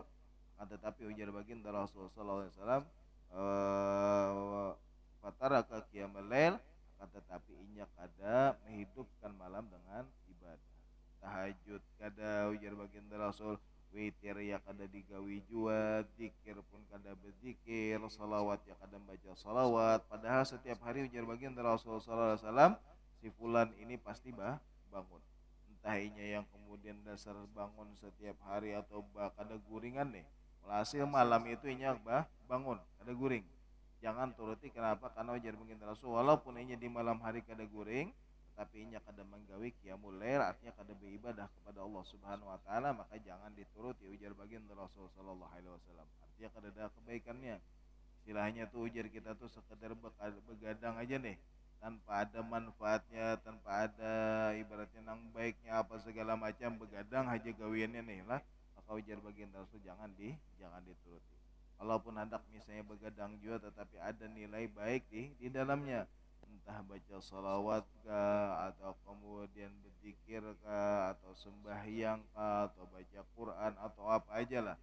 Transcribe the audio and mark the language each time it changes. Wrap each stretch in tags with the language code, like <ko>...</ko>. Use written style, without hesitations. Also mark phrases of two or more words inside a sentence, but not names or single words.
<bjn>Tetapi ujar baginda Rasulullah SAW,</bjn> <ar>فترك قيام الليل,</ar> <bjn>tetapi inya kada menghidupkan malam dengan ibadah. Tahajud kada, ujar baginda Rasul, witir ya kada digawi jua, zikir pun kada berzikir, salawat ya kada baca salawat. Padahal setiap hari, ujar baginda Rasul</bjn> <ar>صلى الله عليه وسلم,</ar> <bjn>si fulan ini pasti bangun. Entah inya yang kemudian dasar bangun setiap hari atau kada guringan nih. Walhasil malam itu inya bangun, kada guring. Jangan turuti. Kenapa? Karena ujar baginda Rasul, walaupun inya di malam hari kada guring, tapi inya kada menggawi</bjn> <ar>قيام الليل,</ar> <bjn>artinya kada beribadah kepada Allah</bjn> <ar>سبحانه وتعالى,</ar> <bjn>maka jangan dituruti, ujar baginda Rasul</bjn> <ar>صلى الله عليه وسلم.</ar> <bjn>Artinya kada ada kebaikannya. Istilahnya tuh ujar kita tuh sekedar begadang aja nih, tanpa ada manfaatnya, tanpa ada ibaratnya nang baiknya apa segala macam, begadang aja gawiannya nih lah. Maka ujar baginda Rasul, jangan dituruti. Walaupun hendak misalnya begadang juga, tetapi ada nilai baik di dalamnya, entah baca salawat kah, atau kemudian berzikir kah, atau sembahyang kah, atau baca Quran, atau apa aja lah.</bjn>